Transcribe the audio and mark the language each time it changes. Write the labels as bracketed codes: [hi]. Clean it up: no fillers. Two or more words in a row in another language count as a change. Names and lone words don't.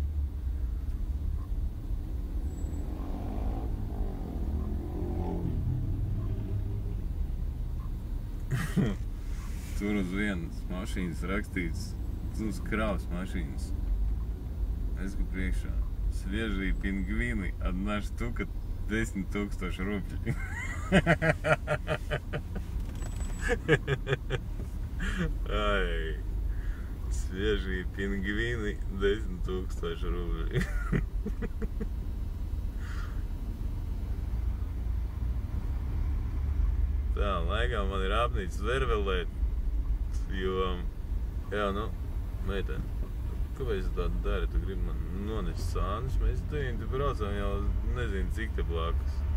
[lv] Tur uz vienas mašīnas rakstīts, uz kravas mašīnas. Es gribu priekšā. [ru] Свежие пингвины, 1 штука 10 000 рублей. Ай, свежие пингвины, 10 000 рублей. [lv] Tā, laikam man ir apnīcis vervelēt, jo, jā, nu, meiteni, kāpēc tu tādu dari? Tu gribi man nonest sānus? Mēs te braucām jau nezinu cik te blakus.